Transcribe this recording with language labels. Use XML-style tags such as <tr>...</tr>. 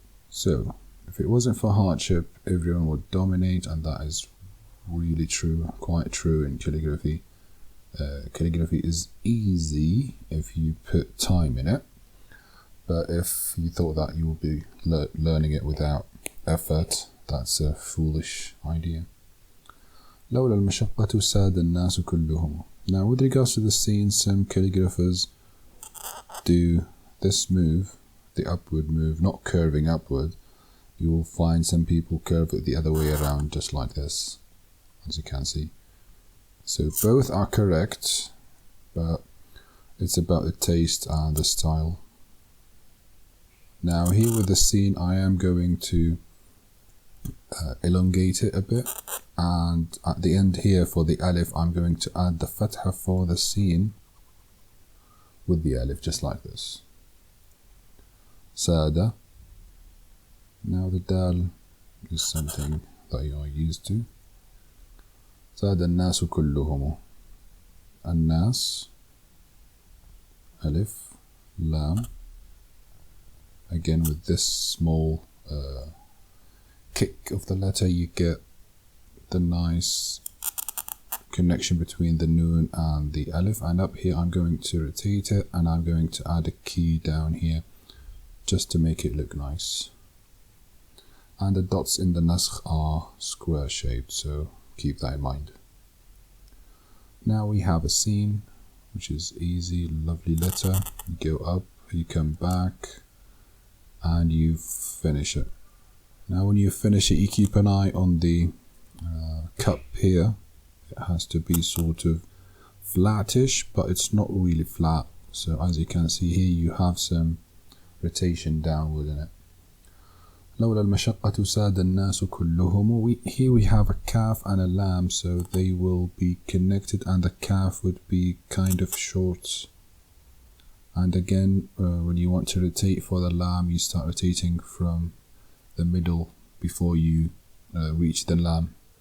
<en>So if it wasn't for hardship, everyone would dominate, and that is really true, quite true in calligraphy. Calligraphy is easy if you put time in it, but if you thought that you will be learning it without effort, that's a foolish idea.</en> <ar>لولا المشقة ساد الناس كلهم.</ar> <en>Now with regards to the scene, some calligraphers do this move, the upward move, not curving upward. You will find some people curve it the other way around, just like this, as you can see. So both are correct, but it's about the taste and the style. Now here with the scene, I am going to elongate it a bit, and at the end here for the alif, I'm going to add the fatha for the scene with the alif, just like this. Sada. Now the dal is something that you are used to.</en> <ar>Sada الناس كلهم. الناس alif lam.</ar> <en>Again with this small kick of the letter, you get the nice connection between the noon and the alif. And up here I'm going to rotate it, and I'm going to add a key down here just to make it look nice. And the dots in the Naskh are square shaped, so keep that in mind. Now we have a scene, which is easy, lovely letter. You go up, you come back, and you finish it. Now when you finish it, you keep an eye on the cup here. It has to be sort of flattish, but it's not really flat. So as you can see here, you have some rotation downward in it.</en> <ar>لولا المشقة ساد الناس كلهم.</ar> <en>Here we have a kaf and a lam, so they will be connected, and the kaf would be kind of short. And again, when you want to rotate for the lam, you start rotating from the middle before you reach the lam.</en>